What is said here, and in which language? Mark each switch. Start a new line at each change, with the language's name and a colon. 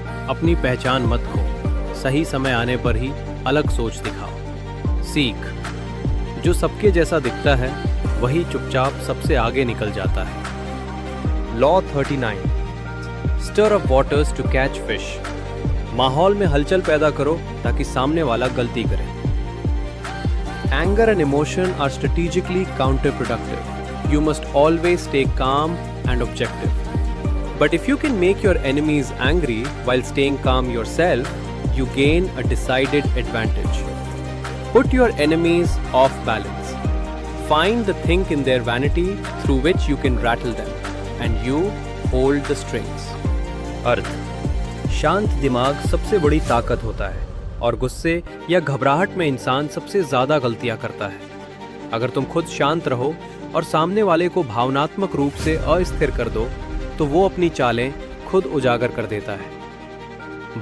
Hindi: अपनी पहचान मत खो, सही समय आने पर ही अलग सोच दिखाओ। सीख: जो सबके जैसा दिखता है वही चुपचाप सबसे आगे निकल जाता है।
English: Law 39, stir up waters to catch fish.
Hindi: माहौल में हलचल पैदा करो ताकि सामने वाला गलती करे।
English: Anger and emotion are strategically counterproductive. You must always stay calm and objective. But if you can make your enemies angry while staying calm yourself, you gain a decided advantage. Put your enemies off balance. Find the thing in their vanity through which you can rattle them, and you hold the strings.
Hindi: अर्थ: शांत दिमाग सबसे बड़ी ताकत होता है और गुस्से या घबराहट में इंसान सबसे ज्यादा गलतियां करता है। अगर तुम खुद शांत रहो और सामने वाले को भावनात्मक रूप से अस्थिर कर दो, तो वो अपनी चालें खुद उजागर कर देता है।